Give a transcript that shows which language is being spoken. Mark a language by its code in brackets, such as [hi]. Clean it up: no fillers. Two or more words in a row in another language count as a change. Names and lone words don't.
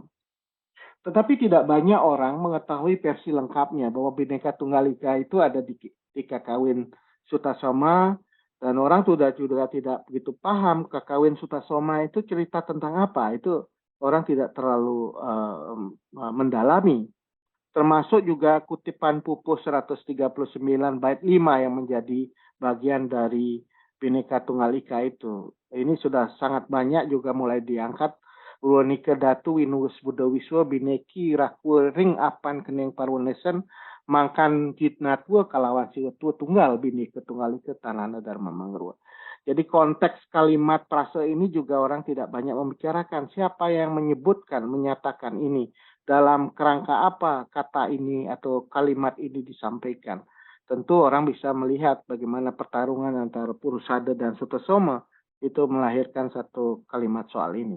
[id] Tetapi tidak banyak orang mengetahui versi lengkapnya bahwa Bhinneka Tunggal Ika itu ada di Kakawin Sutasoma, dan orang juga tidak begitu paham Kakawin Sutasoma itu cerita tentang apa. Itu orang tidak terlalu mendalami. Termasuk juga kutipan Pupus 139 bait 5 yang menjadi bagian dari Bhinneka Tunggal Ika itu. Ini sudah sangat banyak juga mulai diangkat. [kaw] Ulonika datu winus Buddha wiswa bineki rakul ring apan keneng parunesen mangkan jitnatwa kalawan siwatu tunggal Bhinneka Tunggal Ika Tanhana Dharma Mangrua. [id] Jadi konteks kalimat frase ini juga orang tidak banyak membicarakan. Siapa yang menyebutkan, menyatakan ini? Dalam kerangka apa kata ini atau kalimat ini disampaikan? Tentu orang bisa melihat bagaimana pertarungan antara Purusada dan Sutasoma itu melahirkan satu kalimat soal ini.